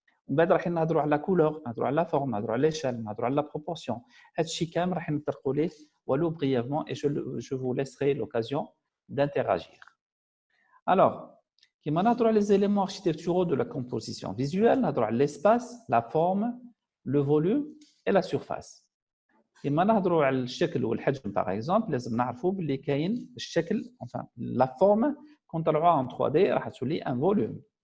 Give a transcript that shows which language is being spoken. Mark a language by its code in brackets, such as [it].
[ar] ومن بعد راح نهضروا على la couleur, نهضروا على la forme, نهضروا على l'échelle, نهضروا على la proportion. هذا الشيء كامل راح نطرقوا ليه ولو [fr] brièvement et je vous laisserai l'occasion d'interagir. Alors, [ar] كيما نهضروا على [fr] les éléments architecturaux de la composition visuelle, [ar] نهضروا على [fr] l'espace, la forme, le volume et la surface. [ar] كيما نهضروا على الشكل والحجم [fr] par exemple [ar] لازم نعرفوا باللي كاين الشكل [fr] enfin la forme [ar] كنطلعوها en 3D راح تولي [fr] un volume.